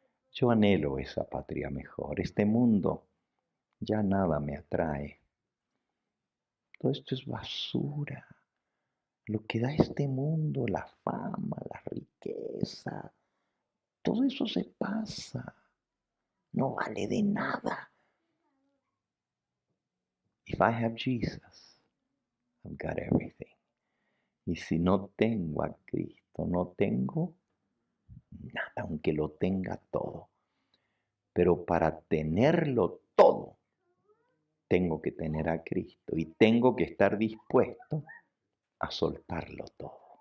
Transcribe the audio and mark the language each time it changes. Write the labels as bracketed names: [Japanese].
[Spanish] Yo anhelo esa patria mejor. Este mundo ya nada me atrae. Todo esto es basura. Lo que da este mundo, la fama, la riqueza, todo eso se pasa. No vale de nada. [English] If I have Jesus, I've got everything. [Spanish] Y si no tengo a Cristo, no tengo nada, aunque lo tenga todo. Pero para tenerlo todo, tengo que tener a Cristo y tengo que estar dispuesto a soltarlo todo.